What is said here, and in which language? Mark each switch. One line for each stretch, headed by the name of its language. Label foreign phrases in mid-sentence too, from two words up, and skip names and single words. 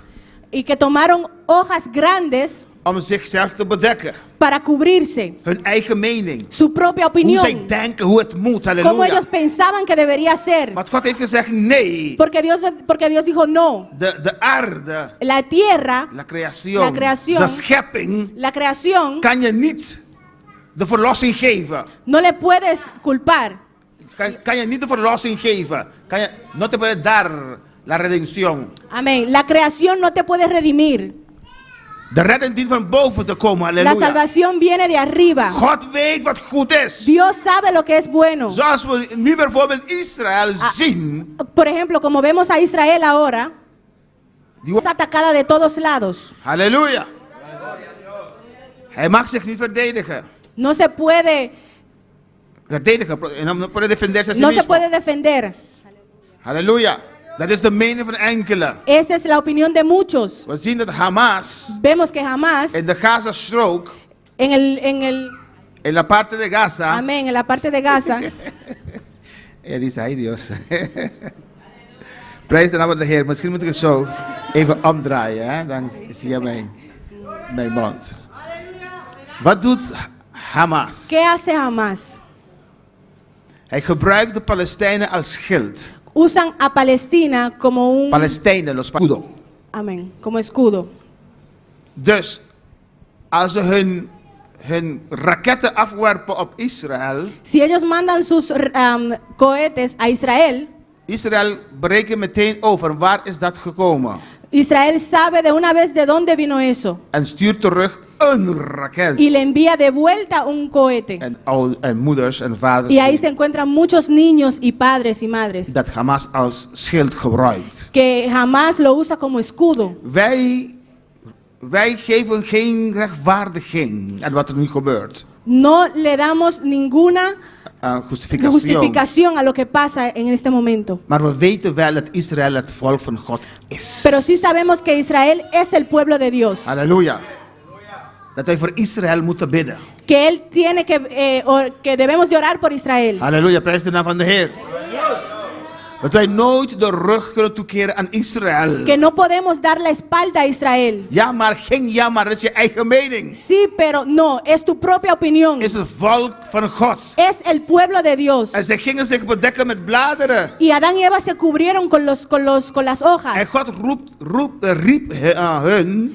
Spanish: y que tomaron hojas grandes
Dutch: Om zichzelf te bedekken.
Spanish: para cubrirse
Dutch: Hun eigen mening.
Spanish: su propia
Dutch: Hoe
Spanish: opinión,
Dutch: zij denken hoe het moet.
Spanish: como Halleluja. ellos pensaban que debería ser.
Dutch: Maar God heeft gezegd nee.
Spanish: Porque Dios dijo no.
Dutch: De aarde.
Spanish: La tierra, La creación. creación.
Dutch: De schepping.
Spanish: la creación,
Dutch: Kan je niet de verlossing geven.
Spanish: no le puedes culpar.
Dutch: Kan je niet de verlossing geven.
Spanish: No te puede dar la redención. Amén. La creación no te puede redimir.
Dutch: De redding dient van boven te komen.
Spanish: La Halleluja. salvación viene de arriba.
Dutch: God weet wat goed is.
Spanish: Dios sabe lo que es bueno.
Dutch: Zoals we nu bijvoorbeeld Israël zien.
Spanish: Por ejemplo, como vemos a Israel ahora,
Dutch: Die
Spanish: es atacada de todos lados. Halleluja.
Dutch: Hij mag zich niet verdedigen.
Spanish: No se puede, No puede defenderse a sí no se mismo. puede defender. Halleluja.
Dutch: Dat is de mening van enkelen.
Spanish: Esa es la opinión de muchos.
Dutch: We zien dat Hamas
Spanish: Vemos que jamás
Dutch: in de Gazastrook,
Spanish: en la parte de Gaza. amén, en la parte de Gaza,
Dutch: Ja, die zei Dios. Prijs de naam van de Heer. Misschien moet ik het zo even omdraaien. Hè? Dan zie je mijn mond. Wat doet Hamas?
Spanish: ¿qué hace Hamas?
Dutch: Hij gebruikt de Palestijnen als schild.
Spanish: Usan a Palestina como un Palestijnen, los escudo. amén, como escudo.
Dutch: Dus als ze hun raketten afwerpen op Israël.
Spanish: Si ellos mandan sus cohetes a Israel,
Dutch: Israël berekent meteen over waar is dat gekomen.
Spanish: Israel sabe de una vez de dónde vino eso
Dutch: En stuurt terug een raket.
Spanish: y le envía de vuelta un cohete.
Dutch: En moeders en vaders.
Spanish: Y ahí se encuentran muchos niños y padres y madres
Dutch: Dat Hamas als schild gebruikt.
Spanish: que jamás lo usa como escudo.
Dutch: Wij geven geen rechtvaardiging aan wat er nu gebeurt.
Spanish: No le damos ninguna justificación a lo que pasa en este momento.
Dutch: Maar we weten wel dat Israël het volk van God is.
Spanish: Pero sí sabemos que Israel es el pueblo de Dios. Halleluja.
Dutch: Dat wij voor Israël moeten bidden.
Spanish: Que él tiene que debemos de orar por Israel.
Dutch: Halleluja, prijs de naam van de Heer. Dat wij nooit de rug kunnen toekeren aan Israël.
Spanish: Que no podemos dar la espalda a Israel.
Dutch: Ja, maar geen ja, maar dat is je eigen mening.
Spanish: Sí, pero no, es tu propia opinión.
Dutch: Is het volk van God.
Spanish: Es el pueblo de Dios.
Dutch: En ze gingen zich bedekken met bladeren.
Spanish: Y Adán y Eva se cubrieron con las En hojas.
Dutch: God riep hun